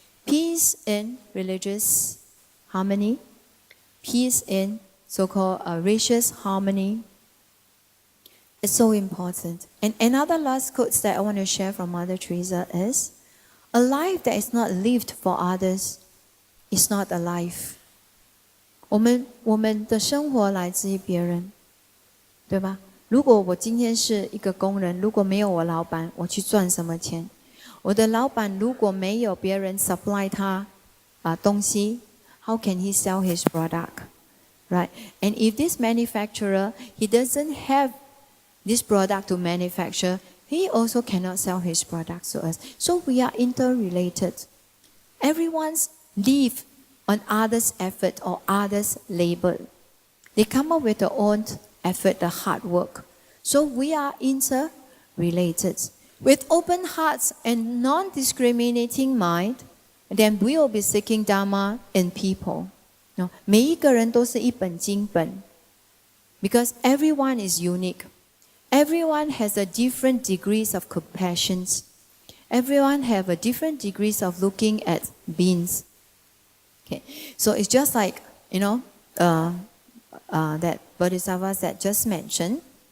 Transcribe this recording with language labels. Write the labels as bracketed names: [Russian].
[English] Peace in religious harmony. Peace in so-called racial harmony. It's so important. And another last quote that I want to share from Mother Teresa is, a life that is not lived for others is not a life. [Chinese] 我们的生活来自于别人，对吧？如果我今天是一个工人，如果没有我老板，我去赚什么钱？我的老板如果没有别人 [English] supply [Chinese] 他东西 [English] ，how can he sell his product? Right? And if this manufacturer, he doesn't have this product to manufacture, he also cannot sell his products to us. So we are interrelated. Everyone's live on others' effort or others' labor. They come up with their own effort, the hard work. So we are interrelated. With open hearts and non-discriminating mind, then we will be seeking Dharma in people. [Chinese] 每一个人都是一本经本 [English] because everyone is unique. Everyone has a different degrees of compassion. Everyone have a different degrees of looking at beings. Okay, so it's just like that Bodhisattva that just mentioned.